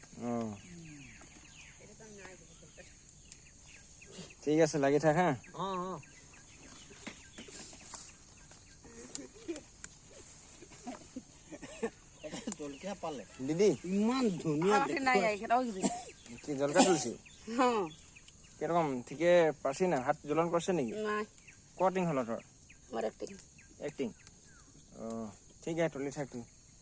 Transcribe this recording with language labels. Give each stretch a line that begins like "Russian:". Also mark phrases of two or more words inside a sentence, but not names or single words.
Assamese: ঠিক আছে লাগি থাক হা জলকীয়া পালে দিদি ইমান ধুনীয়া
Bangla: কি জলকীয়া তুলিছি কিরকম ঠিকে পারছি না হাত জ্বলন করছে নাকি কটিং হলো তোর একটিং ও ঠিক আছে তুলি থাক তুই